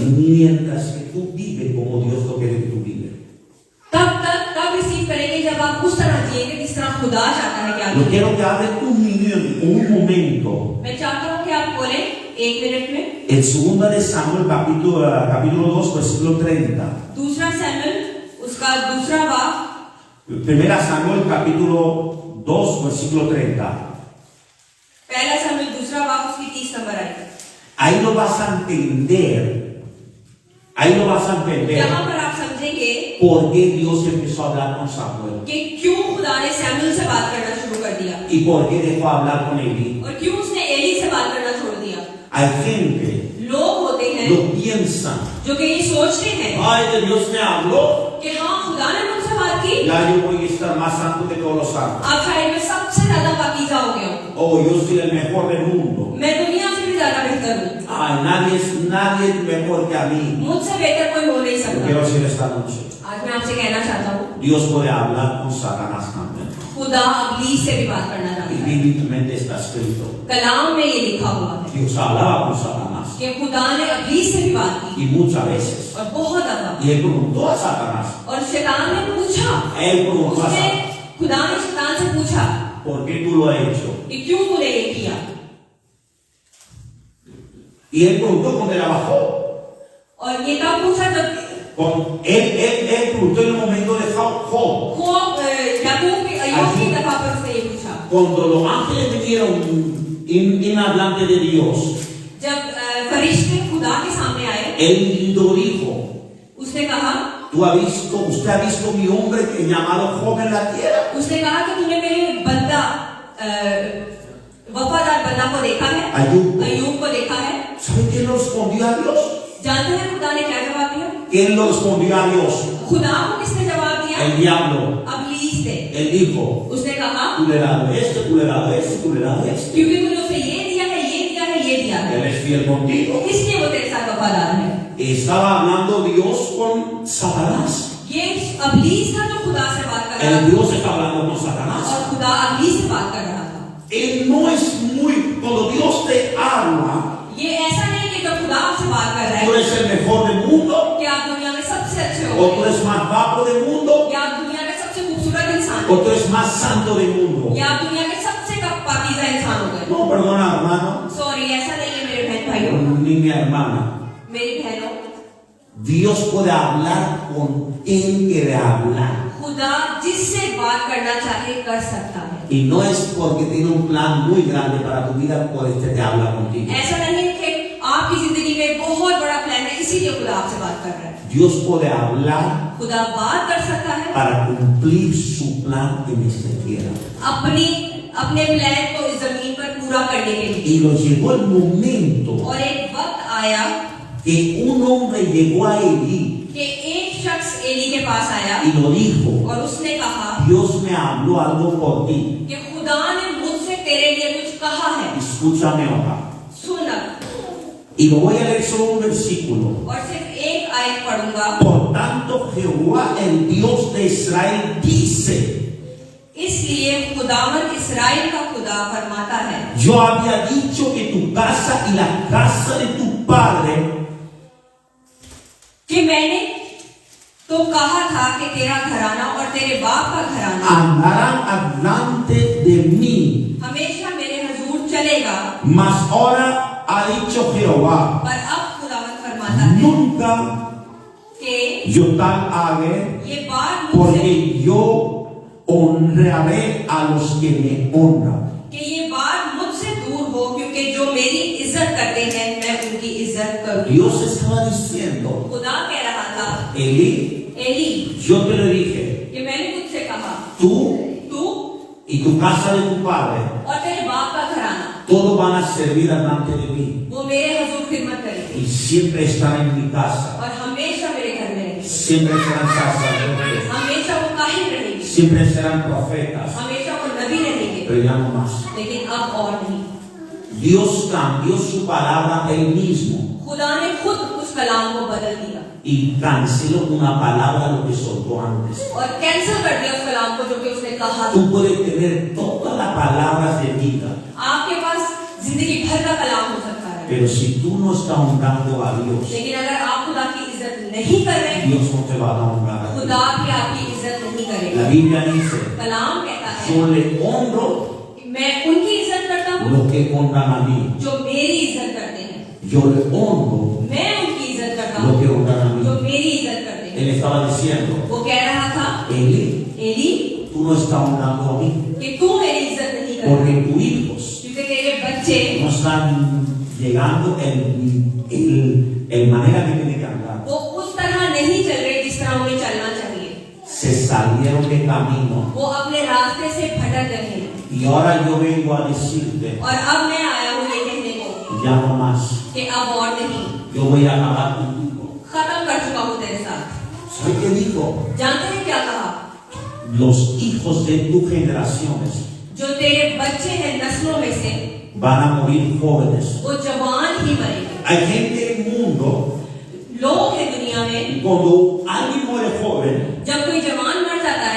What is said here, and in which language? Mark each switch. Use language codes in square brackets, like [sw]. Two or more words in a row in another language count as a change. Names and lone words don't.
[es] Mientras que tú vives como Dios lo quiere que tú vives. [ur] تب ریسیو کریں گے جب آپ اس طرح جئیں گے جس طرح خدا چاہتا ہے کہ آپ [es] Yo [ur] जिएं। [es] quiero que hables un momento. [ur] میں چاہتا ہوں کہ آپ بولے 1 منٹ میں [es] En 2 de Samuel, capítulo 2, versículo 30. [ur] دوسرا سیموئیل اس کا دوسرا باب [es] 1 Samuel, capítulo 2, versículo 30. [ur] پہلا سیموئیل دوسرا باب اس کی 30 نمبر آئی. [es] Ahí lo vas a entender. Ahí lo vas a entender [ur] یہاں پر آپ سمجھیں گے [es] por qué Dios empezó a hablar con Samuel [ur] کہ کیوں خدا نے سیموئیل سے بات کرنا شروع کر دیا [es] y por qué dejó hablar con Eli. [ur] اور کیوں اس نے عیلی سے بات کرنا چھوڑ دیا. [es] Hay gente, [ur] لوگ ہوتے ہیں [es] lo piensan, [ur] جو کہ یہ سوچتے ہیں [es] ay, que Dios me habló, [ur] کہ ہاں خدا نے مجھ سے بات کی, [es] ya yo voy a estar más santo que todos los santos. [ur] اب شاید میں سب سے زیادہ پاکیزہ ہو گیا ہوں, [es] Oh, yo soy el mejor del mundo. [ur] میں دنیا سے بھی زیادہ بہتر ہوں, [es] Ay, nadie es mejor que a mí. [ur] مجھ سے بہتر کوئی ہو نہیں [es] Yo [ur] सकता। [es] quiero decir esta noche, [ur] آج میں آپ سے کہنا چاہتا ہوں [es] Dios puede hablar con Satanás también. [ur] خدا ابلیس سے بھی بات کرنا [es] Y [ur] چاہتا ہے. [es] bíblicamente está escrito. [ur] کلام میں یہ لکھا ہوا ہے [es] Dios hablaba con Satanás. [ur] کہ خدا نے ابلیس سے بھی بات کی [es] Y muchas veces. [ur] اور بہت زیادہ. [es] Y él preguntó a Satanás. [ur] اور شیطان نے پوچھا, [es] Él preguntó a [ur] उसने [es] Satanás, [ur] خدا نے شیطان سے پوچھا [es] ¿por qué tú lo has hecho? [ur] کہ کیوں تو نے یہ کیا. [es] Y él preguntó cuando él bajó. [ur] اور یہ کب پوچھا جب [es] Él preguntó en el momento de Job. [ur] یعقوب کی ایوب کی دفعہ پر اس نے یہ پوچھا. [es] Cuando los ángeles vinieron in hablante de Dios, [ur] جب فرشتے خدا کے سامنے آئے, [es] él lo dijo, [ur] اس نے کہا [es] usted ha visto mi hombre que llamado Job en la tierra. [ur] اس نے کہا کہ تو نے میرے بندہ وفادار بندہ کو دیکھا ہے، ایوب کو دیکھا ہے. [es] ¿Sabe quién lo respondió a Dios? [ur] جانتے ہیں خدا نے کیا جواب دیا? [es] ¿Quién lo respondió a Dios? [ur] خدا کو کس نے جواب دیا? [es] El diablo. [ur] ابلیس نے. [es] Él dijo, [ur] اس نے کہا [es] tú le has dado esto, tú le has dado esto, tú le has dado esto. [ur] کیونکہ تو نے اسے یہ دیا ہے، یہ دیا ہے، یہ دیا ہے, [es] Él es fiel contigo. [ur] اس لیے وہ تیرے ساتھ وفادار ہے. [es] Estaba hablando Dios con Satanás. [ur] یہ ابلیس تھا جو خدا سے بات کر رہا [es] El [ur] था [es] Dios está hablando con Satanás. [ur] اور خدا ابلیس سے بات کر رہا تھا. [es] Él no es muy, cuando Dios te habla, [ur] یہ ایسا نہیں کہ جب خدا آپ سے بات کر رہا [es] tú [ur] है [es] eres el mejor del mundo, [ur] کہ آپ دنیا میں سب سے اچھے [es] o [ur] हो [es] tú eres más guapo del mundo, [ur] یا آپ دنیا کے سب سے خوبصورت انسان [es] o [ur] हो [es] tú eres más santo del mundo. [ur] یا آپ دنیا کے سب سے پاکیزہ انسان ہو گئے. [es] No, perdona, hermano, [ur] سوری، ایسا نہیں ہے میرے بہن بھائیوں, [es] ni mi hermana. [ur] میری بہنوں. [es] Dios puede hablar con quien quiere hablar. [ur] خدا جس سے بات کرنا چاہے کر سکتا ہے. [es] Y no es porque tiene un plan muy grande para tu vida, por este te habla contigo. [ur] ایسا نہیں ہے کہ آپ کی زندگی میں بہت بڑا پلان ہے اسی لیے خدا آپ سے بات کر رہا ہے. [es] Dios puede hablar [ur] خدا بات کر سکتا ہے [es] para cumplir su plan en esta tierra. [ur] اپنے پلان کو اس زمین پر پورا کرنے کے لیے. [es] Y lo llegó el momento [ur] اور ایک وقت آیا [es] que un hombre llegó a Elí [ur] کہ ایک شخص عیلی کے پاس آیا [es] y lo dijo, [ur] اور اس نے کہا [es] Dios me habló algo por ti. [ur] کہ خدا نے مجھ سے تیرے لیے کچھ کہا ہے, [es] Escúchame ahora. [ur] सुन। [es] Y lo voy a leer solo un versículo. [ur] اور صرف ایک آیت پڑھوں گا. [es] Por tanto, Jehová, el Dios de Israel, dice, [ur] اس لیے خداوند اسرائیل کا خدا فرماتا ہے, [es] yo había dicho que tu casa y la casa de tu padre [ur] کہ میں نے تو کہا تھا کہ تیرا گھرانا اور تیرے باپ کا گھرانا [es] andarán adelante de mí. [ur] ہمیشہ میرے حضور چلے گا. [es] Mas ahora ha dicho Jehová, [ur] پر اب خداوند فرماتا ہے [es] nunca [ur] कि [es] yo tal haré, [ur] یہ بات مجھ سے [es] porque yo honraré a los que me honran. [ur] کہ یہ بات مجھ سے دور ہو، کیونکہ جو میری عزت کرتے ہیں میں ان کی عزت کروں. [es] Dios estaba diciendo, [ur] خدا کہہ رہا تھا, [es] Elí, [ur] एली [es] yo te lo dije, [ur] کہ میں نے تجھ سے کہا [es] tú [ur] तू [es] y tu casa de tu padre, [ur] اور تیرے باپ کا گھرانا [es] todos van a servir delante de mí [ur] وہ میرے حضور خدمت کریں گے [es] y siempre estarán en mi casa. [ur] اور ہمیشہ میرے گھر میں رہیں گے. [es] siempre serán sacerdotes, [ur] ہمیشہ وہ کاہن رہیں گے, [es] siempre serán profetas, [ur] ہمیشہ وہ نبی رہیں گے, [es] pero ya no más. [ur] لیکن اب اور نہیں. [es] Dios cambió su palabra él mismo [ur] خدا نے خود اس کلام کو بدل دیا [es] y canceló una palabra lo que soltó antes. [ur] اور کینسل کر دیا اس کلام کو جو کہ اس نے کہا تھا. [es] Tú puedes tener todas las palabras de vida, [ur] آپ کے پاس زندگی بھر کا کلام ہو سکتا ہے, [es] pero si tú no estás honrando a Dios, [ur] لیکن اگر آپ خدا کی عزت نہیں کر رہے, [es] Dios no te va a honrar a ti. [ur] خدا بھی آپ کی عزت نہیں کرے گا. [es] La Biblia dice, [ur] کلام کہتا ہے [es] yo le honro [ur] میں ان کی عزت کرتا ہوں [es] lo que honran a mí. [ur] جو میری عزت کرتے ہیں, [es] Yo le honro [ur] میں ان کی عزت کرتا [es] lo [ur] हूँ [es] que honran a [ur] जो [es] mí. [ur] میری عزت کرتے ہیں. [es] Él estaba diciendo, [ur] وہ کہہ رہا تھا [es] Eli, [ur] एली [es] tú no estás honrando a mí, [ur] کہ تو میری عزت نہیں کرتا, [es] porque tus hijos [ur] کیونکہ تیرے بچے [es] no están llegando en manera que tienen que andar. [ur] وہ اس طرح نہیں چل رہے جس طرح انہیں چلنا چاہیے, [es] Se salieron de camino. [ur] وہ اپنے راستے سے بھٹک رہے ہیں. [es] Y ahora yo vengo a decirte, [ur] اور اب میں آیا ہوں یہ کہنے کو [es] ya no más. [ur] کہ اب اور نہیں, [es] Yo voy a acabar contigo. [ur] ختم کر چکا ہوں تیرے ساتھ. [es] ¿Sabes qué dijo? [ur] جانتے ہیں کیا کہا? [es] Los hijos de tus generaciones [ur] جو تیرے بچے ہیں نسلوں میں سے [es] van a morir jóvenes. [ur] وہ جوان ہی مریں گے. [es] Hay gente en el mundo, [ur] لوگ ہیں دنیا میں, [es] cuando alguien muere joven, [ur] جب کوئی جوان مر جاتا ہے